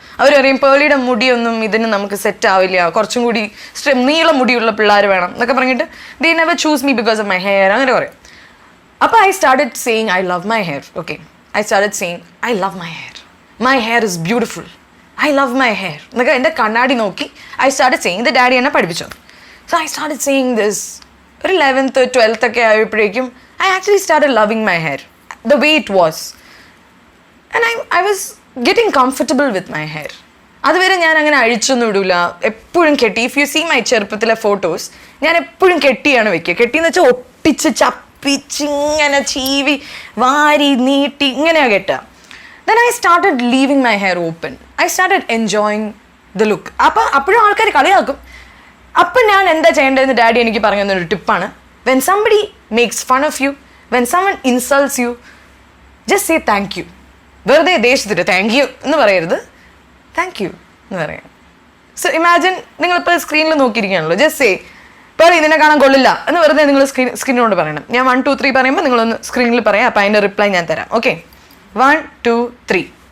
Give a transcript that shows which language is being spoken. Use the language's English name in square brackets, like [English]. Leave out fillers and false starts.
[Malayalam] അവർ പറയും പേളിയുടെ മുടിയൊന്നും ഇതിന് നമുക്ക് സെറ്റ് ആവില്ല, കുറച്ചും കൂടി നീളം മുടിയുള്ള പിള്ളേർ വേണം എന്നൊക്കെ പറഞ്ഞിട്ട് [English] they never choose me because of my hair [Malayalam] അങ്ങനെ പറയും. [English] അപ്പോൾ I started saying I love my hair. Okay, I started saying I love my hair is beautiful, I love my hair [Malayalam] എന്നൊക്കെ എൻ്റെ കണ്ണാടി നോക്കി [English] I started saying. [Malayalam] ഇത് daddy എന്നെ പഠിപ്പിച്ചത്. [English] So I started saying this. [Malayalam] ഒരു 11th 12th ഒക്കെ ആയപ്പോഴേക്കും [English] I actually started loving my hair the way it was, and I was getting comfortable with my hair. [Malayalam] അതുവരെ ഞാൻ അങ്ങനെ അഴിച്ചൊന്നും ഇടില്ല, എപ്പോഴും കെട്ടി. [English] if you see my [Malayalam] ചെറുപ്പത്തിലെ ഫോട്ടോസ്, ഞാൻ എപ്പോഴും കെട്ടിയാണ് വെക്കുക. കെട്ടിയെന്ന് വെച്ചാൽ ഒട്ടിച്ച് ചപ്പിച്ച് ഇങ്ങനെ ചീവി വാരി നീട്ടി ഇങ്ങനെയാണ് കെട്ടുക. [English] then I started leaving my hair open. I started enjoying the look. [Malayalam] അപ്പോഴും ആൾക്കാർ കളിയാക്കും. അപ്പം ഞാൻ എന്താ ചെയ്യേണ്ടതെന്ന് ഡാഡി എനിക്ക് പറഞ്ഞു തന്നൊരു ടിപ്പാണ്, [English] when somebody makes fun of you, when someone insults you, just say thank you. [Malayalam] വെറുതെ ദേഷ്യത്തിട്ട് താങ്ക് യു എന്ന് പറയരുത്, താങ്ക് യു എന്ന് പറയാം. സോ ഇമാജിൻ നിങ്ങളിപ്പോൾ സ്ക്രീനിൽ നോക്കിയിരിക്കുകയാണല്ലോ, ജസ്റ്റ് സേ പേളി നിന്നെ കാണാൻ കൊള്ളില്ല എന്ന് വെറുതെ നിങ്ങൾ സ്ക്രീനോട് പറയണം. ഞാൻ 1 2 3 പറയുമ്പോൾ നിങ്ങളൊന്ന് സ്ക്രീനിൽ പറയാം, അപ്പം അതിൻ്റെ റിപ്ലൈ ഞാൻ തരാം. ഓക്കെ, 1 2 3.